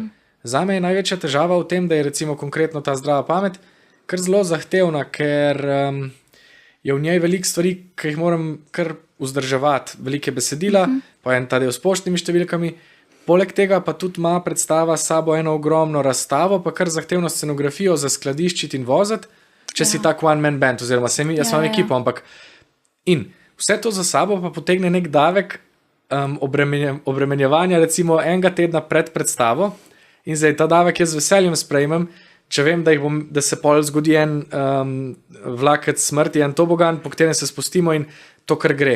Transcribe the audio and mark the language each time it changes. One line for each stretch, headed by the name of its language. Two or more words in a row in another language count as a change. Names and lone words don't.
Slovenian: Zame je največja težava v tem, da je recimo konkretno ta zdrava pamet kar zelo zahtevna, ker je v njej veliko stvari, ki jih moram kar vzdrževati. Velike besedila, pa en ta del s poštnimi številkami. Poleg tega pa tudi ima predstava s sabo eno ogromno razstavo, pa kar zahtevno scenografijo za skladiščiti in voziti, če si tak
English: one man band,
Slovenian: oziroma jaz imam ekipo, ampak in vse to za sabo pa potegne nek davek obremenjevanja recimo enega tedna pred predstavo in zdaj ta davek jaz z veseljem sprejmem, če vem, da se pol zgodi en vlakec smrti, en tobogan, po katerem se spustimo in to kar gre.